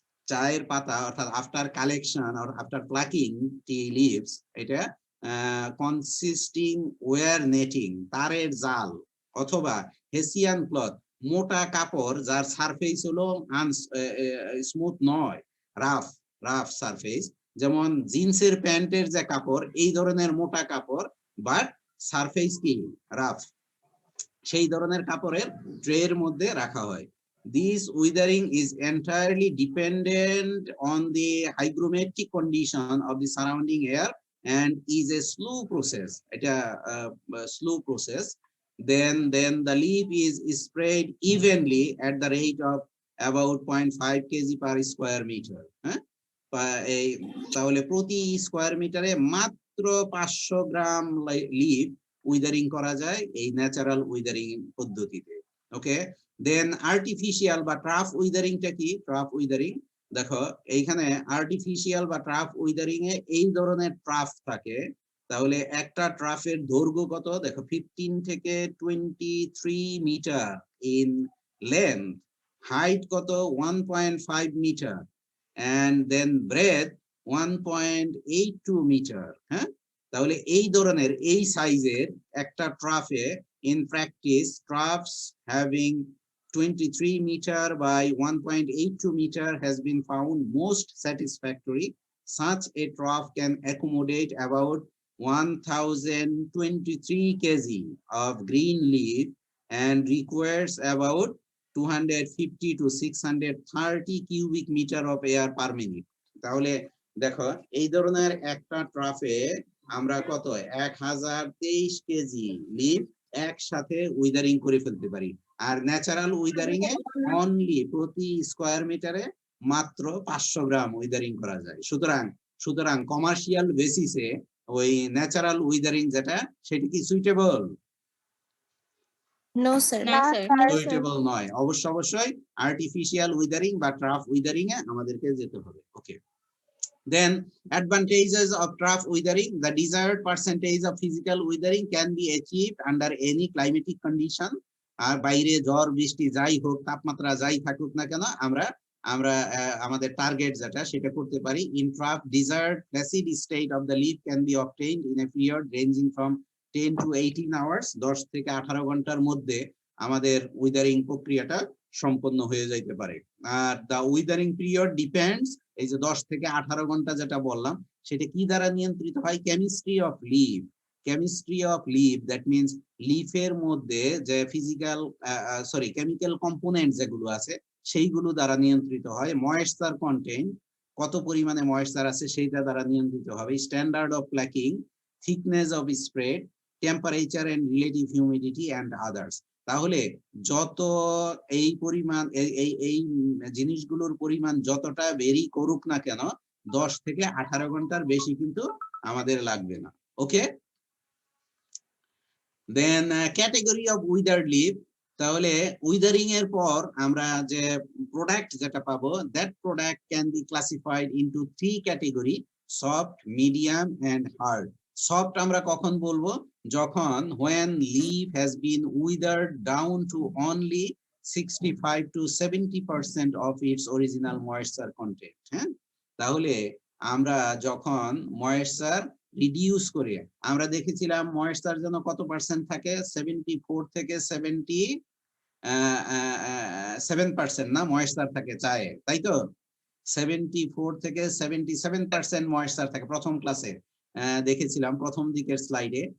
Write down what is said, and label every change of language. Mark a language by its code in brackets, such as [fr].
[bn] চায়ের পাতা অর্থাৎ [en] after collection or after plucking tea leaves, [bn] এটা কনসিস্টিং ওয়্যার নেটিং, তারের জাল অথবা হেসিয়ান ক্লথ, মোটা কাপড় যার সারফেস হলো স্মুথ নয়, রাফ রাফ সারফেস, যেমন জিন্সের প্যান্টের যে কাপড় এই ধরনের মোটা কাপড় বাট সারফেস কি রাফ, সেই ধরনের কাপড়ের ট্রের মধ্যে রাখা হয়। [en] This withering is entirely dependent on the hygrometric condition of the surrounding air and is a slow process. এটা slow process. Then the leaf is spread evenly at the rate of about 0.5 kg per square meter. [bn] হ্যাঁ, তাহলে প্রতি square মিটারে মাত্র 500 গ্রাম leave উইদারিং করা যায় এই natural উইদারিং পদ্ধতিতে। ওকে, দেন আর্টিফিশিয়াল বা ট্রাফ উইদারিংটা কি? ট্রাফ উইদারিং দেখো এইখানে আর্টিফিশিয়াল বা ট্রাফ উইদারিং এ এই ধরনের ট্রাফ থাকে, তাহলে একটা ট্রাফের দৈর্ঘ্য কত দেখো 15 থেকে 23 মিটার ইন লেন্থ, হাইট কত 1.5 metre [en] and then breadth [bn] 1.82 metre. হ্যাঁ, তাহলে এই ধরনের এই সাইজের একটা ট্রাফে [en] in practice troughs having 23 meter by 1.82 meter has been found most satisfactory. Such a trough can accommodate about 1023 kg of green leaf and requires about 250 to 630 cubic meter of air per minute. [bn] তাহলে দেখো এই ধরনের একটা ট্রাফে আমরা কত 1023 KG leave একসাথে উইদারিং করে ফেলতে পারি, আর ন্যাচারাল উইদারিং এ অনলি প্রতি স্কয়ার মিটারে মাত্র 500 গ্রাম উইদারিং করা যায়। সুতরাং কমার্শিয়াল বেসিসে ওই ন্যাচারাল উইদারিং যেটা সেটা কি সুইটেবল? No sir. না স্যার। সুইটেবল নয়, অবশ্যই আর্টিফিশিয়াল উইদারিং বা ট্রাফ উইদারিং এ আমাদেরকে যেতে হবে। [en] Okay, then advantages of trough withering: the desired percentage of physical withering can be achieved under any climatic condition. [bn] আর বাইরে ঝড় বৃষ্টি যাই হোক, তাপমাত্রা যাই থাকুক না কেন, আমরা আমাদের টার্গেট যেটা সেটা করতে পারি। [en] In trough, desired placid state of the leaf can be obtained in a period ranging from 10 to 18 hours, [bn] 10 থেকে 18 ঘন্টার মধ্যে আমাদের উইদারিং প্রক্রিয়াটা সম্পন্ন হয়ে যাইতে পারে। আর [en] the withering period depends, [bn] এই যে 10 থেকে 18 ঘন্টা যেটা বললাম সেটা কি দ্বারা নিয়ন্ত্রিত হয়? [en] chemistry of leaf, chemistry of leaf, that means [bn] লিফের মধ্যে যে ফিজিক্যাল কেমিক্যাল কম্পোনেন্ট যেগুলো আছে সেইগুলো দ্বারা নিয়ন্ত্রিত হয়। ময়েশ্চার কন্টেন্ট, কত পরিমাণে ময়েশ্চার আছে সেইটা দ্বারা নিয়ন্ত্রিত হবে। [en] Standard of plucking, thickness of spread, temperature and relative humidity and others. [bn] তাহলে যত এই পরিমাণ এই জিনিসগুলোর পরিমাণ যতটা ভেরি করুক না কেন 10 থেকে 18 ঘন্টার বেশি কিন্তু আমাদের লাগবে না। [en] okay, then category of withered leaf, [bn] তাহলে উইদারিং এর পর আমরা যে প্রোডাক্ট যেটা পাবো, [en] That product can be classified into 3 category: soft, medium and hard. [bn] Soft আমরা কখন বলবো? [en] যখন when leaf has been withered down to only 65 to 70% of its original moisture content. [bn] হ্যাঁ, তাহলে আমরা যখন ময়েশ্চার রিডিউস করে, আমরা দেখেছিলাম ময়েশ্চার যেন কত পার্সেন্ট থাকে? 74 থেকে 77% না ময়েশ্চার থাকে চায়ে, তাই তো? 74 থেকে 77% ময়েশ্চার থাকে প্রথম ক্লাসে দেখেছিলাম প্রথম দিকের স্লাইডে।